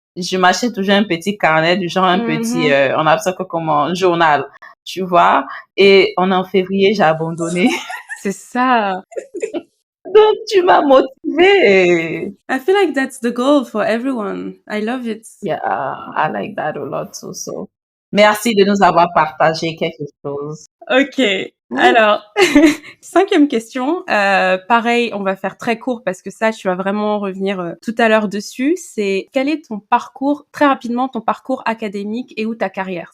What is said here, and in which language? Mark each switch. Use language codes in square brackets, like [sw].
[fr] je m'achète toujours un petit carnet, du genre un petit, on appelle ça comment, un journal, tu vois. Et en février, j'ai abandonné. C'est ça. Donc, tu m'as motivée. [en] I feel like that's the goal for everyone. I love it. Yeah, I like that a lot too. [fr] So, merci de nous avoir partagé quelque chose. Ok. Alors, 5e question. Pareil, on va faire très court parce que ça, tu vas vraiment revenir tout à l'heure dessus. C'est quel est ton parcours, très rapidement, ton parcours académique et ou ta carrière?